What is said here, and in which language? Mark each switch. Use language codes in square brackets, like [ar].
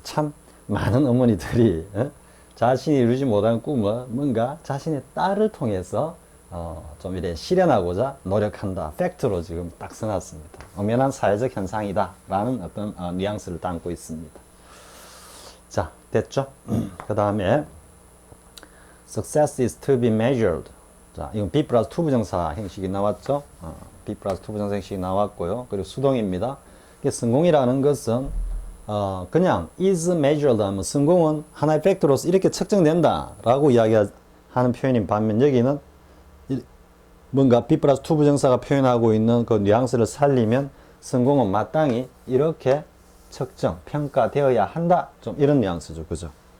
[ko] 참 많은 어머니들이 자신이 이루지 못한 꿈을 뭔가 자신의 딸을 통해서 좀 이래 실현하고자 노력한다. 팩트로 지금 딱 써놨습니다. 엄연한 사회적 현상이다 라는 어떤 뉘앙스를 담고 있습니다. 자, 됐죠? 그 다음에 [en] success is to be measured. [ko] 자, 이건 be 플러스 to 부정사 형식이 나왔죠? be 플러스 to 부정사 형식이 나왔고요. 그리고 수동입니다. 성공이라는 것은 그냥 [en] is measured [ko] 하면 성공은 하나의 팩트로서 이렇게 측정된다 라고 이야기하는 표현인 반면 여기는 뭔가 be 플러스 to 부정사가 표현하고 있는 그 뉘앙스를 살리면 성공은 마땅히 이렇게 측정, 평가되어야 한다. 좀 이런 뉘앙스죠. 그죠?